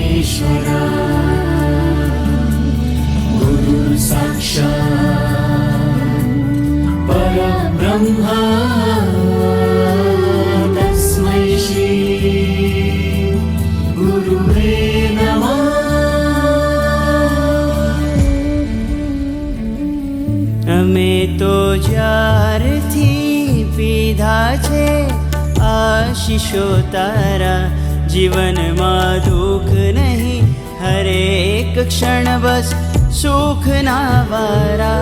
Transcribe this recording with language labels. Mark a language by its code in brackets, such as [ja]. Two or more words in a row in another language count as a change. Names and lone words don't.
[sa] परमेश्वरा गुरु साक्षात् परब्रह्मा तस्मै श्री गुरुवे नमः। [gu] અમે તો જ્યારથી પીધા છે આશીષો તારા, જીવનમાં દુઃખ નહીં હરેક ક્ષણ બસ સુખના વારા.